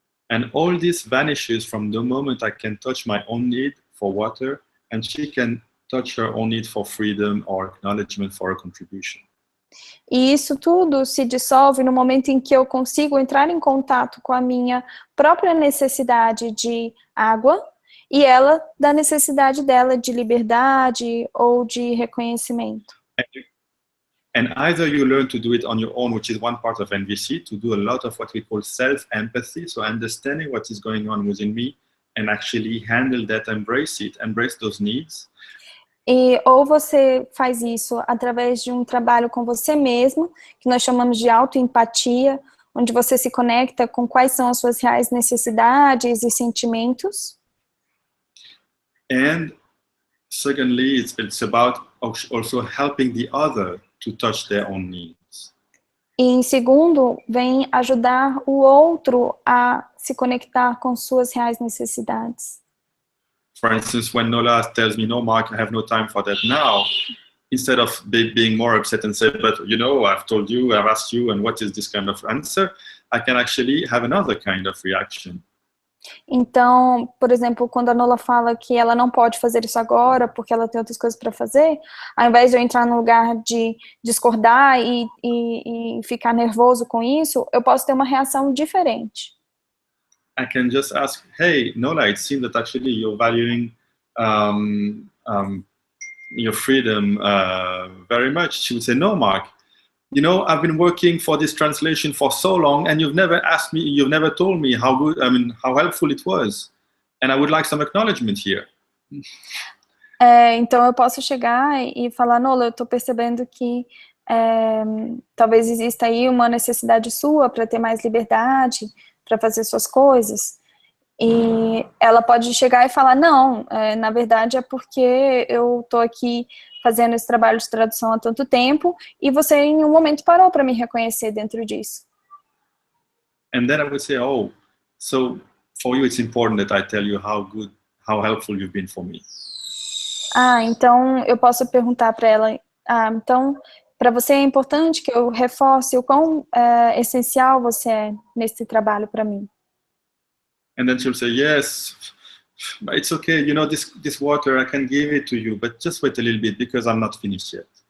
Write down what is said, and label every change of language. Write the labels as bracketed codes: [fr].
[en] And all this vanishes from the moment I can touch my own need for water, and she can touch her own need for freedom or acknowledgement for her contribution. [pt] E isso tudo se dissolve no momento em que eu consigo entrar em contato com a minha própria necessidade de água e ela da necessidade dela de liberdade ou de reconhecimento. [en] And either you learn to do it on your own, which is one part of NVC, to do a lot of what we call self-empathy, so understanding what is going on within me and actually handle that, embrace it, embrace those needs. [pt] Ou você faz isso através de um trabalho com você mesmo, que nós chamamos de autoempatia, onde você se conecta com quais são as suas reais necessidades e sentimentos. [en] And secondly, it's about also helping the other to touch their own needs. [pt] E em segundo, vem ajudar o outro a se conectar com suas reais necessidades. [en] For instance, when Nola tells me, no, Mark, I have no time for that now, instead of being more upset and say, but you know, I've told you, I've asked you, and what is this kind of answer? I can actually have another kind of reaction. [pt] Então, por exemplo, quando a Nola fala que ela não pode fazer isso agora porque ela tem outras coisas para fazer, ao invés de eu entrar no lugar de discordar e ficar nervoso com isso, eu posso ter uma reação diferente. [en] I can just ask, hey, Nola, it seems that actually you're valuing your freedom very much. She would say, no, Mark, you know, I've been working for this translation for so long and you've never asked me, you've never told me how good, how helpful it was. And I would like some acknowledgement here. [pt] Então eu posso chegar e falar, Nola, eu estou percebendo que talvez exista aí uma necessidade sua para ter mais liberdade, para fazer suas coisas. E ela pode chegar e falar, não, na verdade é porque eu estou aqui fazendo esse trabalho de tradução há tanto tempo e você em um momento parou para me reconhecer dentro disso. [en] And then I would say, oh, so for you it's important that I tell you how good, how helpful you've been for me. [pt] Então eu posso perguntar para ela, então para você é importante que eu reforce o quão essencial você é nesse trabalho para mim. [en] And then she'll say, yes, it's okay, you know, this water, I can give it to you, but just wait a little bit because I'm not finished yet.